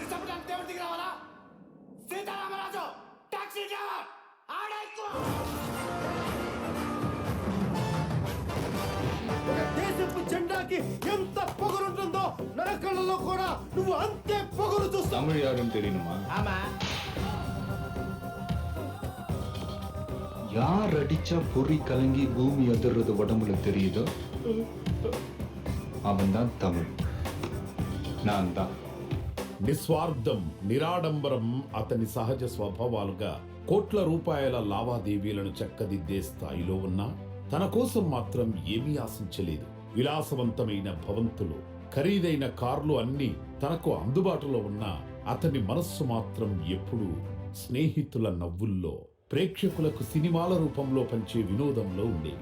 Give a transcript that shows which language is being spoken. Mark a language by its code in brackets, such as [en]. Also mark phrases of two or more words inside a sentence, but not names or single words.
[te] దేశపు జెండాకి ఎంత పొగరుంటుందో నరకళ్ళలో కూడా నువ్వు అంతే పొగరు చూస్తావు. [ta] தமிழ் யாருன்னு தெரியணுமா? ஆமா. யார் அடிச்சா பொறி கலங்கி பூமி அதிர்றது உடம்புல தெரியுதோ அவன் தான் தமிழ். நான் தான். [te] నిస్వార్థం, నిరాడంబరం అతని సహజ స్వభావాలుగా కోట్ల రూపాయల లావాదేవీలను చక్కదిద్దే స్థాయిలో ఉన్నా తన కోసం మాత్రం ఏమీ ఆశించలేదు. విలాసవంతమైన భవంతులు, ఖరీదైన కార్లు అన్నీ తనకు అందుబాటులో ఉన్నా అతని మనస్సు మాత్రం ఎప్పుడూ స్నేహితుల నవ్వుల్లో, ప్రేక్షకులకు సినిమాల రూపంలో పంచే వినోదంలో ఉండేవి.